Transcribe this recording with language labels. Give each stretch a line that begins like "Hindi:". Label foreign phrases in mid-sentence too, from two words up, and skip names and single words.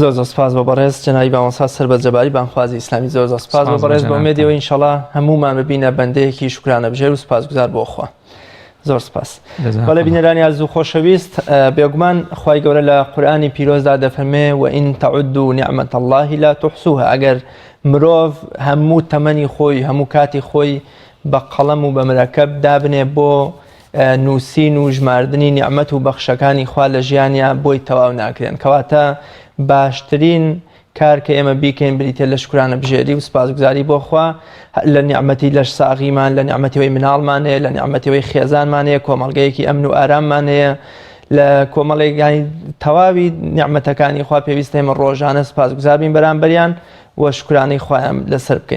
Central Kurdish: زۆر سپاس بۆ بەڕێز جەنابی بامۆستا سەربەجەباری بانخوازی ئیسلامی، زۆر سپاس بۆ بەڕێز بۆ ئومێدیەوە ئینشەڵا هەمومان ببینە بەندەیەکی شکرانە بژێر و سپاسگوزار بۆ خوا. زۆر سپاس. بەڵێ بینەرانی ئازیز و خۆشەویست، بێگومان خوای گەورە لە قورئانی پیرۆزدا دەفەرمێ
Arabic: وئین تەعودوا نعمەت الله لا تحصوها،
Central Kurdish: ئەگەر مرۆڤ هەموو تەمەنی خۆی هەموو کاتی خۆی بە قەڵەم و بە مرەکەب دابنێ بۆ نووسین و ژماردنی نیعمەت و بەخشەکانی خوا لە ژیانیا بۆی تەواو ناکرێن، کەواتە باشترین کار کە ئێمە بیکەین بریتێ لە شکرانە بژێری و سپاسگوزاری بۆ خوا لە نیعمەتی لەش ساغیمان، لە نیعمەتیەوەی مناڵمان هەیە، لە نیعمەتیەوەی خێزانمان هەیە، کۆمەڵگەیەکی ئەمن و ئاراممان هەیە، لە کۆمەڵێکانی تەواوی نیعمەتەکانی خوا پێویستە ئێمە ڕۆژانە سپاسگوزار بین بەرامبەریان و شکرانەی خوایان لەسەر بکەین.